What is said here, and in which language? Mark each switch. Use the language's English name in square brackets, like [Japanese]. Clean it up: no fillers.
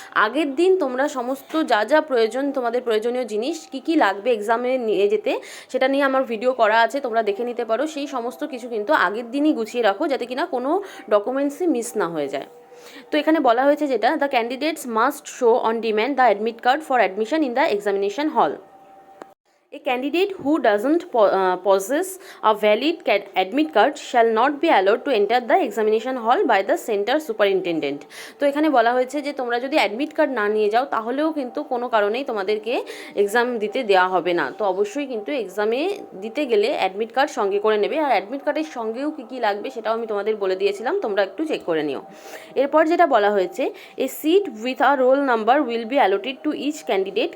[Bangla] আগের দিন তোমরা সমস্ত যা যা প্রয়োজন, তোমাদের প্রয়োজনীয় জিনিস কী কী লাগবে এক্সামে নিয়ে যেতে, সেটা নিয়ে আমার ভিডিও করা আছে, তোমরা দেখে নিতে পারো। সেই সমস্ত কিছু কিন্তু আগের দিনই গুছিয়ে রাখো, যাতে কিনা কোনো ডকুমেন্টসই মিস না হয়ে যায়। তো এখানে বলা হয়েছে যেটা, [English] The candidates must show on demand the admit card for admission in the examination hall. A candidate who doesn't possess a valid admit card shall not be allowed to enter the examination hall by the center superintendent। [Bangla] তো এখানে বলা হয়েছে যে তোমরা যদি admit card না নিয়ে যাও, তাহলেও কিন্তু কোনো কারণেই তোমাদেরকে এক্সাম দিতে দেওয়া হবে না। তো অবশ্যই কিন্তু এক্সামে দিতে গেলে অ্যাডমিট কার্ড সঙ্গে করে নেবে, আর অ্যাডমিট কার্ডের সঙ্গেও কী কী লাগবে সেটাও আমি তোমাদের বলে দিয়েছিলাম, তোমরা একটু চেক করে নিও। এরপর যেটা বলা হয়েছে, [English] A seat with a roll number will be allotted to each candidate.